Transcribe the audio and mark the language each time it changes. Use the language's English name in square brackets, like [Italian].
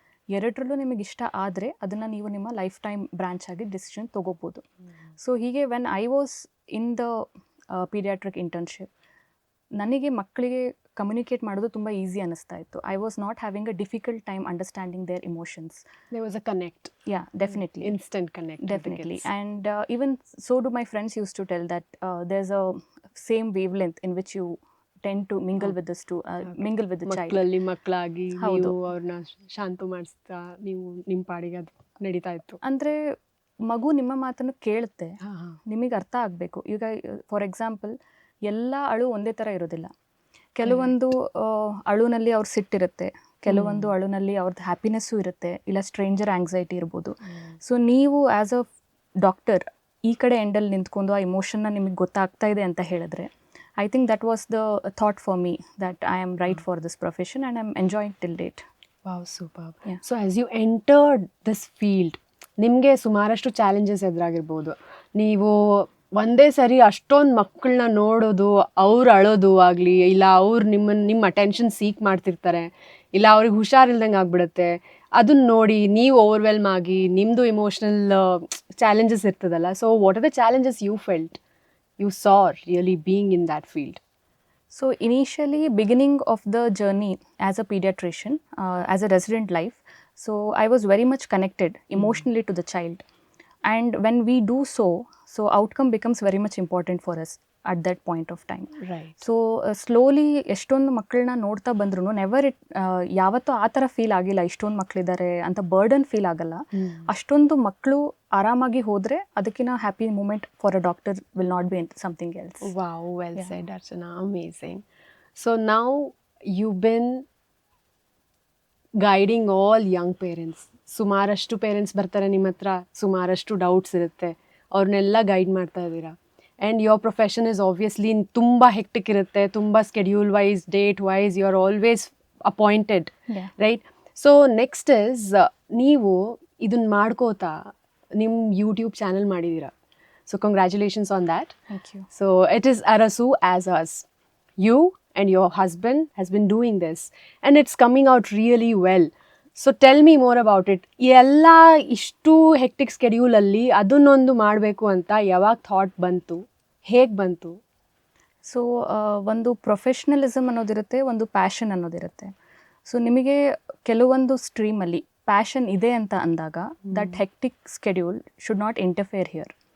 [Kannada] ಎರಡರಲ್ಲೂ ನಿಮಗೆ ಇಷ್ಟ ಆದರೆ ಅದನ್ನು ನೀವು ನಿಮ್ಮ ಲೈಫ್ ಟೈಮ್ ಬ್ರಾಂಚ್ ಆಗಿ ಡಿಸಿಷನ್ ತೊಗೋಬೋದು. ಸೊ ಹೀಗೆ [English] when I was in the paediatric internship, [Kannada] ನನಗೆ ಮಕ್ಕಳಿಗೆ ಕಮ್ಯುನಿಕೇಟ್ ಮಾಡೋದು ತುಂಬ ಈಸಿ ಅನ್ನಿಸ್ತಾ ಇತ್ತು. [English] I was not having a difficult time understanding their emotions. There was a connect. Yeah, definitely, instant connect. Definitely. And even so do my friends used to tell that there's a same wavelength in which you tend to mingle with mingle with the child. [Kannada] ಮಕ್ಕಳಲ್ಲಿ ಮಕ್ಕಳಾಗಿ ನೀವು ಅವ್ರನ್ನ ಶಾಂತ ಮಾಡಿಸ್ತಾ ನೀವು ನಿಮ್ಮ ಪಾಡಿಗೆ ಅದು ನಡೀತಾ ಇತ್ತು. ಅಂದರೆ ಮಗು ನಿಮ್ಮ ಮಾತನ್ನು ಕೇಳುತ್ತೆ, ನಿಮಗೆ ಅರ್ಥ ಆಗಬೇಕು. ಈಗ ಫಾರ್ ಎಕ್ಸಾಂಪಲ್ ಎಲ್ಲ ಅಳು ಒಂದೇ ಥರ ಇರೋದಿಲ್ಲ. ಕೆಲವೊಂದು ಅಳುನಲ್ಲಿ ಅವ್ರ ಸಿಟ್ಟಿರುತ್ತೆ, ಕೆಲವೊಂದು ಅಳುನಲ್ಲಿ ಅವ್ರದ್ದು ಹ್ಯಾಪಿನೆಸ್ಸು ಇರುತ್ತೆ, ಇಲ್ಲ ಸ್ಟ್ರೇಂಜರ್ ಆಂಗ್ಸೈಟಿ ಇರ್ಬೋದು. ಸೊ ನೀವು ಆ್ಯಸ್ ಅ ಡಾಕ್ಟರ್ ಈ ಕಡೆ ಎಂಡಲ್ಲಿ ನಿಂತ್ಕೊಂಡು ಆ ಇಮೋಷನ್ನ ನಿಮಗೆ ಗೊತ್ತಾಗ್ತಾ ಇದೆ ಅಂತ ಹೇಳಿದ್ರೆ, [English] I think that was the thought for me that I am right for this profession and I am enjoying till date. Wow, super. So as you entered this field, [Kannada] ನಿಮಗೆ ಸುಮಾರಷ್ಟು ಚಾಲೆಂಜಸ್ ಎದುರಾಗಿರ್ಬೋದು. ನೀವು ಒಂದೇ ಸರಿ ಅಷ್ಟೊಂದು ಮಕ್ಕಳನ್ನ ನೋಡೋದು, ಅವ್ರು ಅಳೋದು ಆಗಲಿ, ಇಲ್ಲ ಅವ್ರು ನಿಮ್ಮ ಅಟೆನ್ಷನ್ ಸೀಕ್ ಮಾಡ್ತಿರ್ತಾರೆ, ಇಲ್ಲ ಅವ್ರಿಗೆ ಹುಷಾರಿಲ್ದಂಗೆ ಆಗ್ಬಿಡುತ್ತೆ. ಅದನ್ನ ನೋಡಿ ನೀವು ಓವರ್ವೆಲ್ಮ್ ಆಗಿ ನಿಮ್ಮದು ಇಮೋಷ್ನಲ್ ಚಾಲೆಂಜಸ್ ಇರ್ತದಲ್ಲ. [English] So what are the challenges you felt, you saw really being in that field? So initially, beginning of the journey as a pediatrician, as a resident life, so I was very much connected emotionally to the child. And when we do so outcome becomes very much important for us at that point of time. Right. So slowly [Kannada] ಎಷ್ಟೊಂದು ಮಕ್ಕಳನ್ನ ನೋಡ್ತಾ ಬಂದ್ರು never it ಯಾವತ್ತೂ ಆ ಥರ feel ಆಗಿಲ್ಲ, ಇಷ್ಟೊಂದು ಮಕ್ಕಳಿದ್ದಾರೆ ಅಂತ ಬರ್ಡನ್ ಫೀಲ್ ಆಗಲ್ಲ. ಅಷ್ಟೊಂದು ಮಕ್ಕಳು ಆರಾಮಾಗಿ ಹೋದರೆ ಅದಕ್ಕಿಂತ [English] Happy moment for a doctor will not be something else. Wow, well said Archana, amazing. So ನಾವು you've been guiding all young parents. [Kannada] ಸುಮಾರಷ್ಟು ಪೇರೆಂಟ್ಸ್ ಬರ್ತಾರೆ ನಿಮ್ಮ ಹತ್ರ, ಸುಮಾರಷ್ಟು ಡೌಟ್ಸ್ ಇರುತ್ತೆ, ಅವ್ರನ್ನೆಲ್ಲ ಗೈಡ್ ಮಾಡ್ತಾ ಇದ್ದೀರಾ. [English] and your profession is obviously [Kannada] ತುಂಬ ಹೆಕ್ಟಿಕ್ ಇರುತ್ತೆ, [English] ತುಂಬ schedule wise, date wise, you are always appointed, right? [Kannada] So next is, ನೀವು ಇದನ್ನ ಮಾಡ್ಕೋತಾ ನಿಮ್ಮ ಯೂಟ್ಯೂಬ್ ಚಾನಲ್ ಮಾಡಿದ್ದೀರಾ. [English] So congratulations on that. Thank you. So it is Arasu as us. You and your husband has been doing this and it's coming out really well. So tell me more about it. [Kannada] ಎಲ್ಲ ಇಷ್ಟು hectic ಸ್ಕೆಡ್ಯೂಲಲ್ಲಿ ಅದನ್ನೊಂದು ಮಾಡಬೇಕು ಅಂತ ಯಾವಾಗ thought ಬಂತು, ಹೇಗೆ ಬಂತು? So ಒಂದು ಪ್ರೊಫೆಷ್ನಲಿಸಮ್ ಅನ್ನೋದಿರುತ್ತೆ, ಒಂದು ಪ್ಯಾಷನ್ ಅನ್ನೋದಿರುತ್ತೆ. ಸೊ ನಿಮಗೆ ಕೆಲವೊಂದು ಸ್ಟ್ರೀಮಲ್ಲಿ ಪ್ಯಾಷನ್ ಇದೆ ಅಂತ ಅಂದಾಗ [English] That hectic schedule should not interfere here.